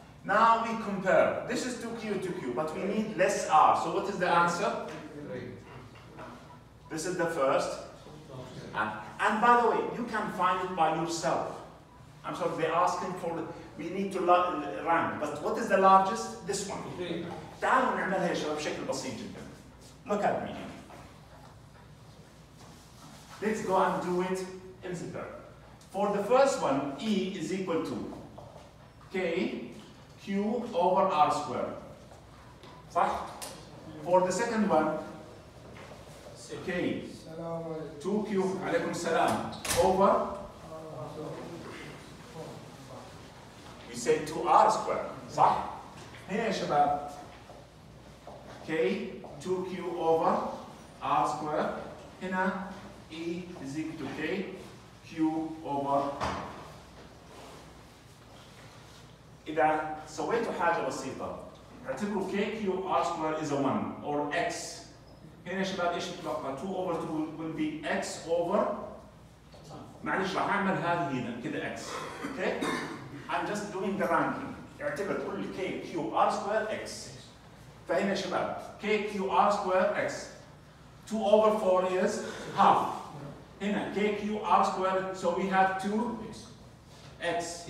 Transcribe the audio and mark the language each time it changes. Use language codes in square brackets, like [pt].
[en] Now we compare. This is 2Q, 2Q, but we need less R. So what is the answer? This is the first. And by the way, you can find it by yourself. I'm sorry, they're asking for, we need to rank. But what is the largest? This one. [ar] تعالوا نعملها يا شباب بشكل بسيط جدا. [en] Look at me. Let's go and do it in the For the first one, E is equal to K Q over R squared. [ar] صح? [en] For the second one, K 2Q [ar] عليكم السلام [en] over we say 2R squared. [ar] صح؟ هنا يا شباب [en] K 2Q over R squared. [ar] هنا [en] E is equal to K Q over. [ar] إذا سويتوا حاجة بسيطة اعتبروا K Q R squared [en] is a 1 or X. [ar] هنا يا شباب ايش نتوقع؟ [en] 2 over 2 will be X over. [ar] معلش راح اعمل هذه هنا كذا X. [en] Okay? I'm just doing the ranking. [ar] اعتبر كل [en] K Q R squared X. [ar] فهنا يا شباب K Q R squared X. [en] 2 over 4 is half. [ar] هنا [en] K Q R squared, so we have 2 X.